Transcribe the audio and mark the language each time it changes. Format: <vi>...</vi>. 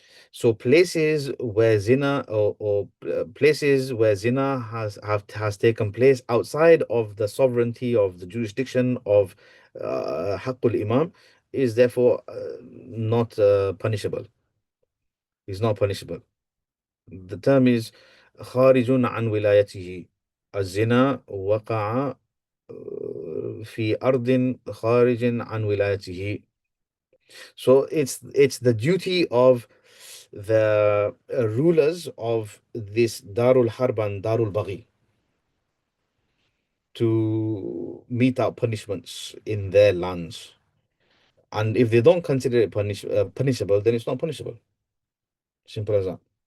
<en>So places where zina or places where zina has taken place outside of the sovereignty of the jurisdiction of Haqqul Imam is therefore not punishable. Is not punishable. The term is</en> <ar>خارج عن ولايته. الزنا وقع في أرض خارج عن ولايته.</ar> <en>So it's the duty of the rulers of this Darul Harb and Darul Baghi to mete out punishments in their lands. And if they don't consider it punishable, then it's not punishable. Simple as that.</en>